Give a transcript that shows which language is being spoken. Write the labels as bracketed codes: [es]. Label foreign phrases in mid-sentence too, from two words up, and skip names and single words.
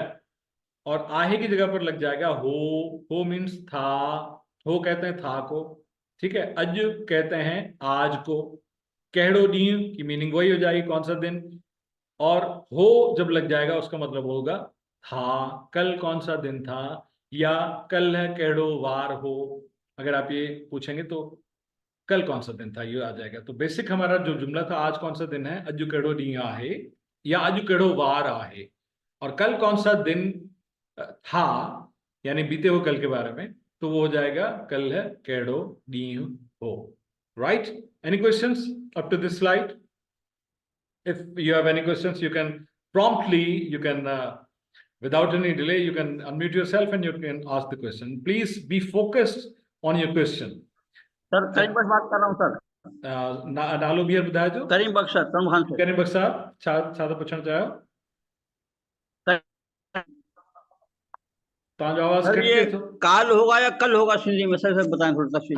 [ur] اور آہے کی جگہ پر لگ جائے گا ہو مینز تھا، ہو کہتے ہیں تھا کو، ٹھیک ہے، اج کہتے ہیں آج کو, [sd] कहड़ो डी [ur] کی مینِنگ وہی ہو جائے گی کون سا دن، اور ہو جب لگ جائے گا اس کا مطلب ہوگا تھا، کل کون سا دن تھا، یا [sd] कल है कहड़ो वार हो। [ur] اگر آپ یہ پوچھیں گے تو کل کون سا دن تھا یہ آ جائے گا. تو بیسک ہمارا جو جملہ تھا آج کون سا دن ہے, [sd] अजु कहड़ो डी आहे या अजु कहड़ो वार आहे, [ur] اور کل کون سا دن تھا یعنی بیتے ہوئے کل کے بارے میں، تو وہ ہو جائے گا [sd] कल है कहड़ो डी हो। [en] right, any questions up to this slide? If you have any questions, you can promptly, you can without any delay, you can unmute yourself and you can ask the question. Please be focused on your question. [ur] سر کریم بخش بات کر رہا ہوں سر. [sd] नालो बियर बुधाए जो [ur] کریم بخش سر، کریم خان سے. [sd] करीम बख्श साहब छा पूछना चाहो? तव्हांजो आवाज [ur] سر یہ [sd] कटके थो। [ur] کال ہوگا یا کل ہوگا سندھی میں، سر بتائیں تھوڑا تفصیل.